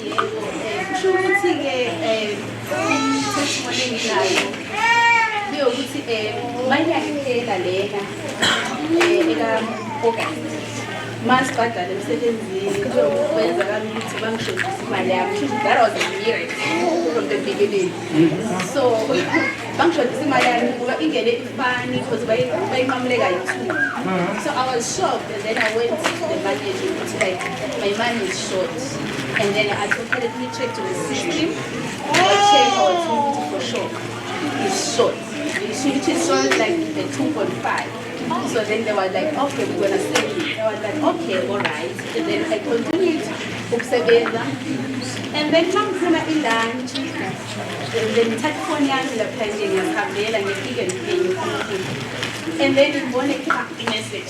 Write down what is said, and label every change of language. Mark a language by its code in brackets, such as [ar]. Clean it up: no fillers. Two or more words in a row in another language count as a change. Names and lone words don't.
[zu] Mas badala emsebenzini kwenza ukuthi bangishodisa imali yami. [en] That was a miracle from the beginning. [zu] So bangishodisa imali yami ngoba ingene ifani because bayinqamuleka yi-2. [en] So I was shocked and then I went to the manager to like my money is short. And then I told her, let me check to the system. I checked our 2 for sure. It's short. It is short like the 2.5. So then they were like, okay, we're gonna send it. I was like, okay, all right. And then I continued ukusebenza. And then mangifuna lunch. And then [zu] ngithatha phone yami lapha nje ngiyahambela ngifike ngiphenye. [en] And then [zu] ngibone i-message.